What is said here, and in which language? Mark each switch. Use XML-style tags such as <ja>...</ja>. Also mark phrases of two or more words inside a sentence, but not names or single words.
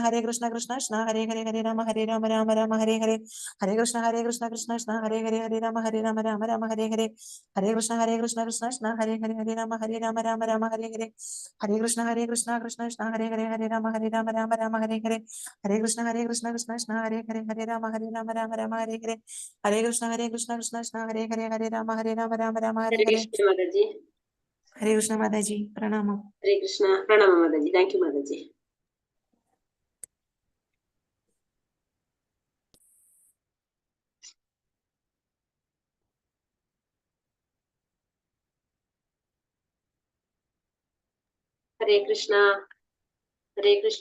<sa>കൃഷ്ണ കൃഷ്ണ ഹരേ രാമ രാമ രാമ ഹരേ ഹരേ ഹരേ കൃഷ്ണ കൃഷ്ണ കൃഷ്ണ ഹരേ രാമ രാമ രാമ ഹരേ ഹരേ ഹരേ കൃഷ്ണ കൃഷ്ണ കൃഷ്ണ ഹരേ രാമ രാമ രാമ ഹരേ ഹരേ ഹരേ കൃഷ്ണ കൃഷ്ണ കൃഷ്ണ ഹരേ രാമ രാമ രാമ ഹരേ ഹരേ ഹരേ കൃഷ്ണ കൃഷ്ണ കൃഷ്ണ ഹരേ രാമ രാമ രാമ ഹരേ ഹരേ ഹരേ കൃഷ്ണ കൃഷ്ണ കൃഷ്ണ ഹരേ രാമ രാമ രാമ ഹരേ ഹരേ</sa> <ml>കൃഷ്ണ മാതാജി. ഹരേ കൃഷ്ണ മാതാജി, പ്രണാമം. ഹരേ കൃഷ്ണ, പ്രണാമം മാതാജി.</ml> <en>thank you</en> <ml>മാതാജി. ഹരേ കൃഷ്ണ, ഹരേ കൃഷ്ണ.</ml>